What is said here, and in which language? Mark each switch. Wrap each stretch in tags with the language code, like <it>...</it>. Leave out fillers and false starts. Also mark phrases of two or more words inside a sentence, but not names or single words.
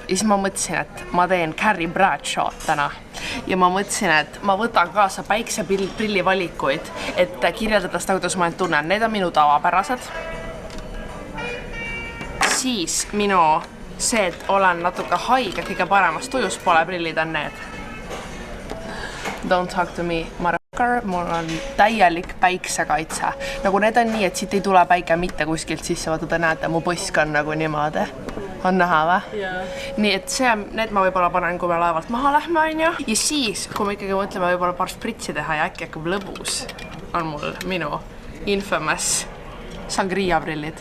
<et>Ja siis ma mõtlesin, et ma teen Carrie Bradshaw täna. Ja ma mõtlesin, et ma võtan kaasa päikseprilli valikuid, et kirjeldada seda, kuidas ma end tunnen. Need on minu tavapärased. Siis minu see, et olen natuke haige, kõige paremas tujus pole prillid on need.</et> <en>Don't talk to me, motherfucker.</en> <et>Mul on täielik päiksekaitse. Nagu need on nii, et siit ei tule päike mitte kuskilt sisse. Vaata, te näete, mu põsk on nagu niimoodi. On näha või? Nii, et need ma võib-olla panen, kui me laevalt maha lähme, on ju. Ja siis, kui me ikkagi mõtleme võib-olla paar spritsi teha ja äkki hakkab lõbus, on mul minu infamous sangria prillid.</et>